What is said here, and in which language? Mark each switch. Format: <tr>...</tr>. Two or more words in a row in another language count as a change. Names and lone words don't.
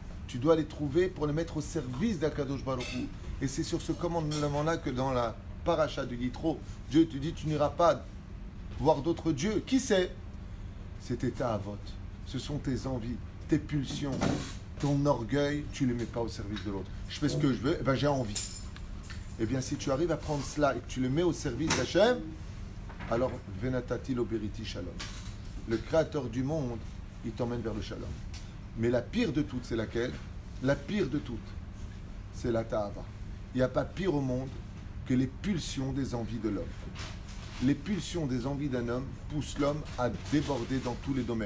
<fr>tu dois les trouver pour les mettre au service d'</fr> <he>הקדוש ברוך הוא.</he> <fr>Et c'est sur ce commandement-là que dans la paracha du Yitro, Dieu te dit, tu n'iras pas voir d'autres dieux. Qui c'est? C'est tes ta'avot. Ce sont tes envies, tes pulsions, ton orgueil, tu ne les mets pas au service de l'autre. Je fais ce que je veux, j'ai envie. Eh bien, si tu arrives à prendre cela et que tu le mets au service d'Hachem, alors,</fr> <he>ונתתי לו בריתי שלום.</he> <fr>Le créateur du monde, il t'emmène vers le shalom. Mais la pire de toutes, c'est laquelle? La pire de toutes, c'est la ta'ava. Il n'y a pas pire au monde que les pulsions des envies de l'homme. Les pulsions des envies d'un homme poussent l'homme à déborder dans tous les domaines.</fr>